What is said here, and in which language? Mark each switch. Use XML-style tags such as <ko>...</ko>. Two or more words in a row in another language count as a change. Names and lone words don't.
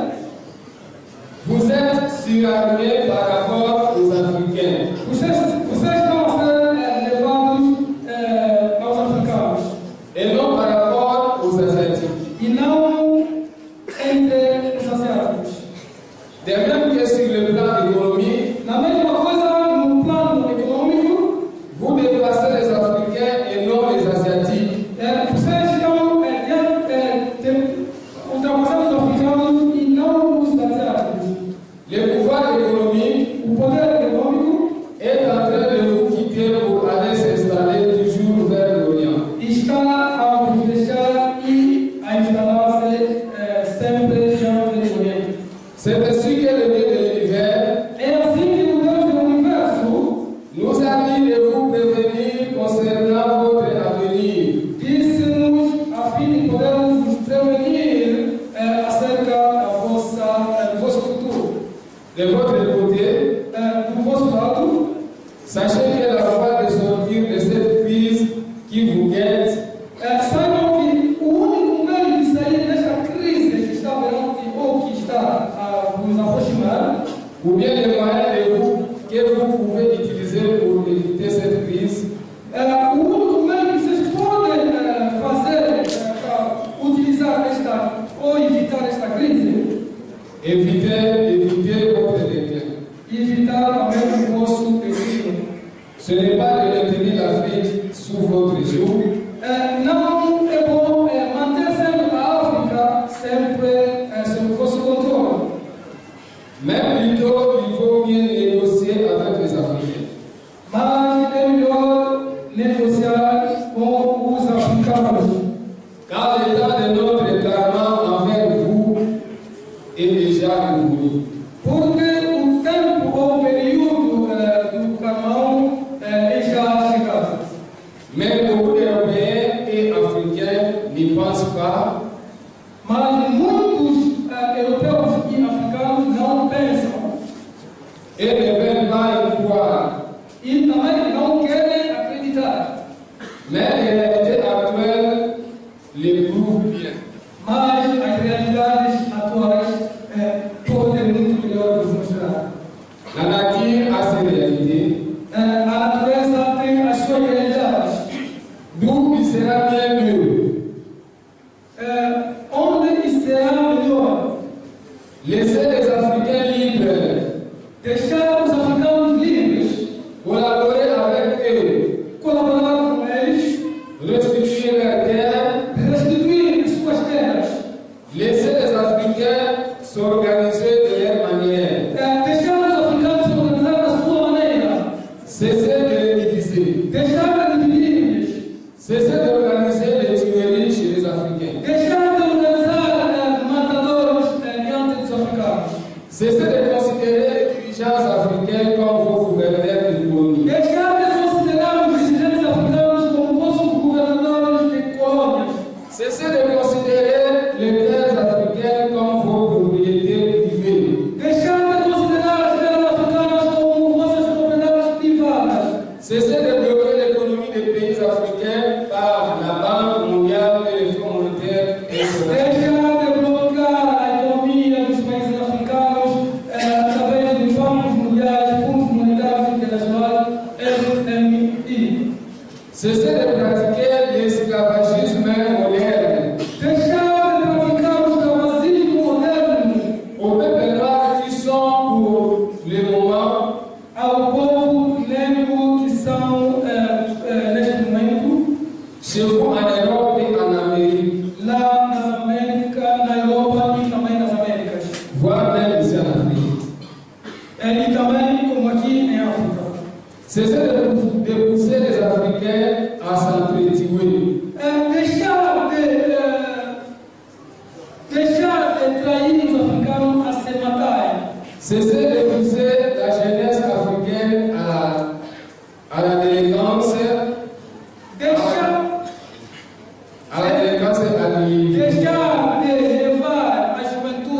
<fr>vous êtes surarmés par rapport aux Africains.</fr> <pt>vocês estão a ser levados aos africanos.</pt> <fr>Et non par rapport aux Asiatiques.</fr> <pt>E não entre os asiáticos.</pt> <fr>De même que sur le plan économique,</fr> <pt>Na mesma coisa, no plano econômico,</pt> <fr>vous dépassez les Africains et non les Asiatiques.</fr> <pt>vocês estão ultrapassando os africanos e não os asiáticos.</pt> <fr>Le pouvoir économique</fr> <pt>O poder econômico</pt> <fr>est en train de vous quitter pour aller s'installer toujours vers l'Orient.</fr> <pt>está a vos deixar e a instalar-se sempre diante do Oriente.</pt> <fr>C'est ainsi que le Dieu de l'univers</fr> <pt>É assim que o Deus do universo</pt> <fr>nous a dit de vous prévenir concernant votre avenir.</fr> <pt>disse-nos a fim de podermos vos prevenir acerca do vosso futuro.</pt> <fr>De votre côté,</fr> <pt>Do vosso lado,</pt> <fr>sachez que la voie de sortir de cette crise qui vous guette</fr> <pt>saibam que o único meio de sair desta crise que está perante ou que está a vos aproximar,</pt> <fr>ou bien les moyens de vous que vous pouvez utiliser pour éviter cette crise,</fr> <pt>o único meio que vocês podem fazer para utilizar esta ou evitar esta crise,</pt> <fr>éviter votre déclin.</fr> <pt>e evitar também o vosso declínio.</pt> <fr>Ce n'est pas de maintenir l'Afrique sous votre joug,</fr> <pt>Não é bom manter sempre a África sempre sob vosso controle,</pt> <fr>mais plutôt il faut bien négocier avec les Africains.</fr> <pt>mas é melhor negociar com os africanos,</pt> <fr>Car le temps de notre égarement envers vous est déjà venu.</fr> <pt>porque o tempo ou o período do Camão já chegado.</pt> <fr>Mais beaucoup d'Européens et Africains n'y pensent pas</fr> <pt>Mas muitos europeus e africanos não pensam</pt> <fr>et ne veulent pas y croire.</fr> <pt>e também não querem acreditar.</pt> <fr>Mais les réalités actuelles les prouvent bien.</fr> <pt>Mas as realidades atuais podem muito melhor nos mostrar.</pt> <fr>La nature a ses réalités,</fr> <pt>A natureza tem as suas realidades.</pt> <fr>d'où il sera bien mieux.</fr> <pt>Onde será melhor?</pt> <fr>Laissez les Africains libres,</fr> <pt>Deixar os africanos livres,</pt> <fr>collaborer avec eux,</fr> <pt>colaborar com eles,</pt> <fr>restituer leurs terres,</fr> <pt>restituir as suas terras,</pt> <fr>laissez les Africains s'organiser de leur manière,</fr> <pt>deixar os africanos se organizar da sua maneira,</pt> <fr>cessez de les diviser,</fr> <pt>deixar de dividir-lhes,</pt> <fr>cessez d'organiser les tueries chez les Africains,</fr> <pt>deixar de organizar matadores diante dos africanos,</pt> <fr>cessez de considérer les dirigeants africains comme vos gouverneurs de colonies.</fr> <pt>deixar de considerar os dirigentes africanos como vossos governadores de colônias,</pt> <fr>Cessez de considérer les terres africaines comme vos propriétés privées.</fr> <pt>deixar de considerar as terras africanas como vossas propriedades privadas.</pt> <fr>Cessez de bloquer l'économie des pays africains par la Banque mondiale et le Fonds monétaire international.</fr> <pt>Deixar de bloquear a economia dos países africanos através dos bancos mundiais, fundos monetários internacionais, FMI.</pt> <fr>Cessez de pratiquer l'esclavagisme moderne</fr> <pt>Deixar de praticar o escravagismo moderno</pt> <fr>aux peuples noirs qui sont pour le moment</fr> <pt>ao povo negro que são, neste momento,</pt> <fr>chez vous en Europe et en Amérique,</fr> <pt>lá na América, na Europa e também nas Américas.</pt> <fr>voire même ici en Afrique.</fr> <pt>E também, como aqui em África.</pt> <fr>Cessez de pousser les Africains à s'entretuer.</fr> <pt>Deixar de trair os africanos a se matarem.</pt> <fr>Cessez de pousser la jeunesse africaine à la délinquance,</fr> <pt>Deixar</pt> <fr>à la délinquance alignée.</fr> <pt>de levar a juventude</pt>